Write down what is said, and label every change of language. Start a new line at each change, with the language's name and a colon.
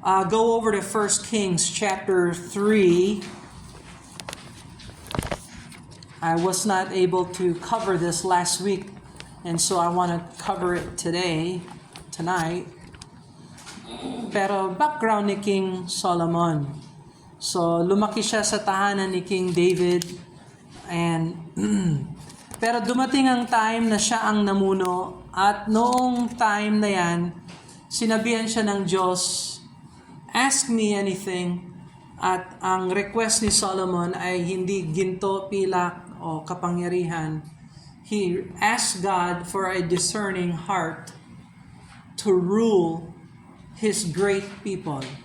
English: Go over to 1 Kings chapter 3. I was not able to cover this last week, and so I want to cover it tonight.
Filipino: Pero background ni King Solomon. So lumaki siya sa tahanan ni King David, and pero dumating ang time na siya ang namuno, at noong time na yan, sinabihan siya ng Diyos,
English: ask me anything.
Filipino: At ang request ni Solomon ay hindi ginto, pilak, o kapangyarihan.
English: He asked God for a discerning heart to rule His great people.